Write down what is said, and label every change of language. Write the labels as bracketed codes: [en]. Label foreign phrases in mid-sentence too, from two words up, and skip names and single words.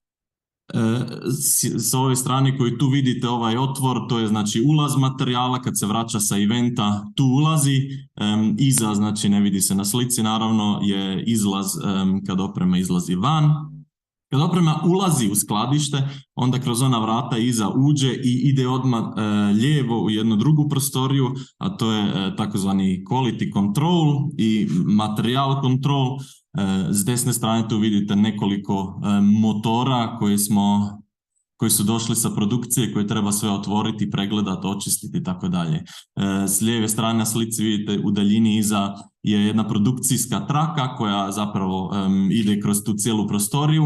[hr] S ove strane koju tu vidite ovaj otvor, to je znači ulaz materijala kad se vraća sa eventa, tu ulazi, iza, znači ne vidi se na slici naravno, je izlaz kad oprema izlazi van. Kad oprema ulazi u skladište, onda kroz ona vrata iza uđe i ide odmah lijevo u jednu drugu prostoriju, a to je takozvani [en] quality control [hr] i [en] material control. [hr] S desne strane tu vidite nekoliko motora koji su došli sa produkcije, koje treba sve otvoriti, pregledati, očistiti i tako dalje. S lijeve strane na slici vidite u daljini iza je jedna produkcijska traka koja zapravo ide kroz tu cijelu prostoriju.